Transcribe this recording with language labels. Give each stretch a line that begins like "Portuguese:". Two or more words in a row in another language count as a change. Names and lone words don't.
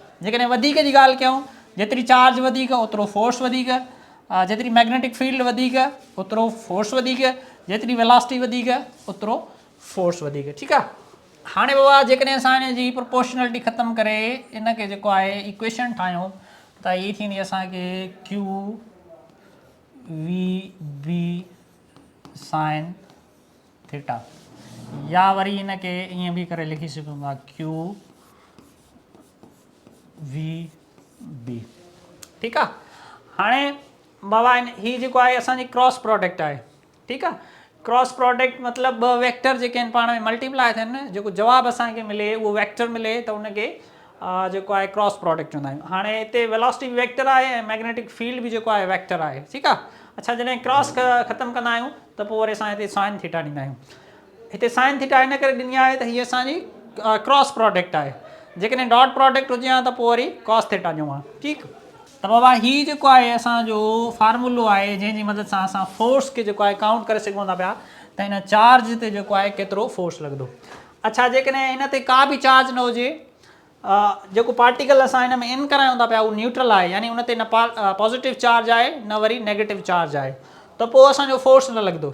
Sindhi: जेकॾहिं वधीक जी ॻाल्हि कयूं, जेतिरी चार्ज वधीक ओतिरो फोर्स वधीक, जेतिरी
English: magnetic field
Sindhi: वधीक ओतिरो फोर्स वधीक, जेतिरी वेलोसिटी वधीक ओतिरो फोर्स वधीक। ठीकु आहे, हाणे बाबा जेकॾहिं असां हिन जी प्रोपोर्शनलिटी ख़तमु करे इन खे जेको आहे इक्वेशन ठाहियूं त हीअ थींदी असांखे
English: q v b sine theta,
Sindhi: या वरी इनके ईअं बि करे लिखी सघूं था
English: q v b.
Sindhi: ठीकु आहे। हाणे बाबा हीअ जेको आहे असांजी
English: cross product
Sindhi: आहे। ठीकु आहे।
English: cross product
Sindhi: मतिलबु ॿ वेक्टर जेके आहिनि पाण में मल्टीप्लाई थियनि, जेको जवाबु असांखे मिले उहो वेक्टर मिले त उनखे जेको आहे
English: cross product
Sindhi: चवंदा आहियूं। हाणे हिते
English: velocity vector
Sindhi: आहे ऐं
English: magnetic field
Sindhi: बि जेको आहे वेक्टर आहे। ठीकु आहे। अच्छा, जॾहिं क्रॉस ख़तमु कंदा आहियूं त पोइ वरी असां हिते
English: sine theta
Sindhi: ॾींदा आहियूं। हिते
English: sine theta
Sindhi: इन करे ॾिनी आहे त हीअ असांजी
English: cross product
Sindhi: आहे। जेकॾहिं
English: dot product
Sindhi: हुजे हा त पोइ वरी
English: cos theta
Sindhi: ॾियूं हा। ठीकु। त बाबा हीअ जेको आहे असांजो फार्मूलो आहे जंहिंजी मदद सां असां फोर्स खे जेको आहे
English: काउंट करे
Sindhi: सघूं था पिया त हिन चार्ज ते जेको आहे केतिरो फोर्स लॻंदो। अच्छा, जेकॾहिं हिन ते का बि चार्ज न हुजे, जेको पार्टिकल असां हिन में इन करायूं था पिया उहो न्यूट्रल आहे, यानी उन ते न
English: positive charge
Sindhi: आहे न वरी
English: negative charge
Sindhi: आहे, त पोइ असांजो फोर्स न लॻंदो।